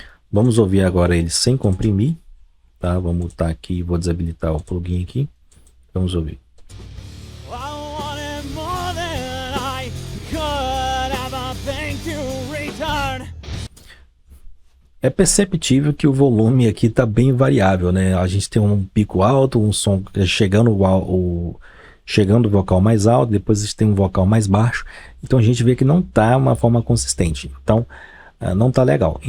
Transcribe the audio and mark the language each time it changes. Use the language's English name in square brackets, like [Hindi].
[Portuguese] Vamos ouvir agora ele sem comprimir, tá? Vou mutar aqui, vou desabilitar o plugin aqui. Vamos ouvir. [English] I wanted more than I could ever think to return. [Portuguese] É perceptível que o volume aqui está bem variável, né? A gente tem um pico alto, um som chegando o vocal mais alto, depois a gente tem um vocal mais baixo. Então a gente vê que não está uma forma consistente. Então não está legal.